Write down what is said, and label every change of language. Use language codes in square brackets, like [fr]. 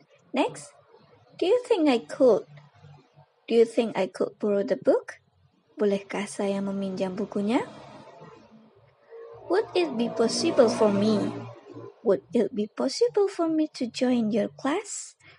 [en] Next, do you think I could borrow the book? [id] Bolehkah saya meminjam bukunya? [en] Would it be possible for me? Would it be possible for me to join your class?